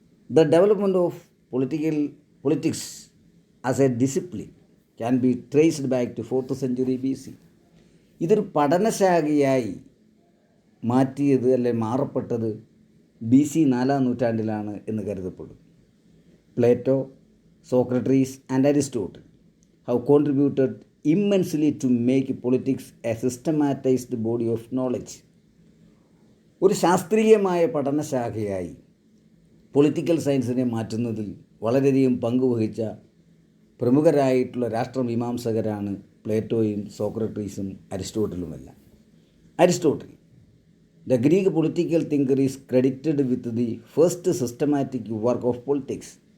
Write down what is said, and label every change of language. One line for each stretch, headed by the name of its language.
English: The development of politics as a discipline can be traced back to 4th century BC.
Malayalam: ഇതൊരു പഠനശാഖയായി മാറ്റിയത് അല്ലെങ്കിൽ മാറപ്പെട്ടത് BC 4ാം നൂറ്റാണ്ടിലാണ് എന്ന് കരുതപ്പെടും.
English: Plato, Socrates and Aristotle have contributed immensely to make politics a systematized body of knowledge.
Malayalam: ഒരു ശാസ്ത്രീയമായ പഠനശാഖയായി political സയൻസിനെ മാറ്റുന്നതിൽ വളരെയധികം പങ്കുവഹിച്ച പ്രമുഖരായിട്ടുള്ള രാഷ്ട്രമീമാംസകരാണ് പ്ലേറ്റോയും സോക്രട്ടീസും അരിസ്റ്റോട്ടിലുമെല്ലാം.
English: Aristotle, the Greek political thinker is credited with the first systematic work of politics.